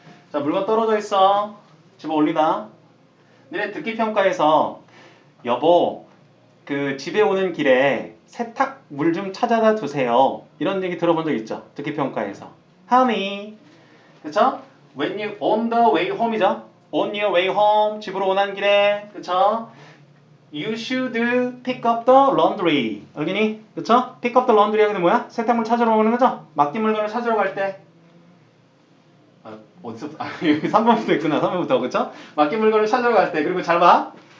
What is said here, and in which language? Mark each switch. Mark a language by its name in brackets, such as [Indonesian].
[Korean] 자, 물건 떨어져 있어. 집어 올리다. 니네 듣기 평가에서 여보, 그 집에 오는 길에 세탁물 좀 찾아다 두세요. 이런 얘기 들어본 적 있죠? 듣기 평가에서. [English] Honey, 그쵸? When you on the way home이죠? On your way home, [Korean] 집으로 오는 길에, 그쵸? [English] You should pick up the laundry. [Korean] 여기니? 그쵸? [English] Pick up the laundry [Korean] 하게 되면 뭐야? 세탁물 찾으러 오는 거죠? 맡긴 물건을 찾으러 갈 때. 어디서? 여기 3번부터 있구나. 3번부터. 그쵸? 맡긴 물건을 찾으러 갈 때. 그리고 잘 봐.